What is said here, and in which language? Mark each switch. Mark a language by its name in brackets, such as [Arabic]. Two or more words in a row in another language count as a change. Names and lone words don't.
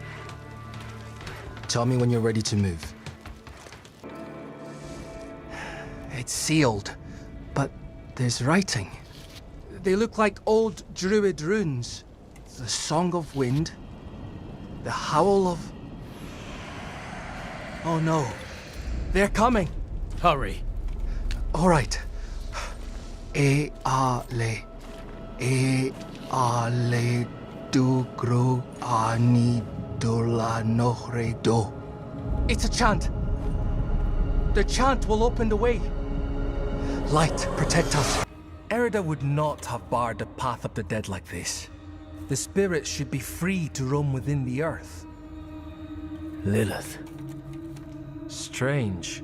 [English] Tell me when you're ready to move. It's sealed, but there's writing. They look like old druid runes. The Song of Wind. The Howl of... Oh no. They're coming. Hurry. All right. E-a-le. E-a-le du-gru ani-dula-nohre-do. It's a chant. The chant will open the way. Light, protect us. Erida would not have barred the path of the dead like this. The spirits should be free to roam within the earth. Lilith. Strange.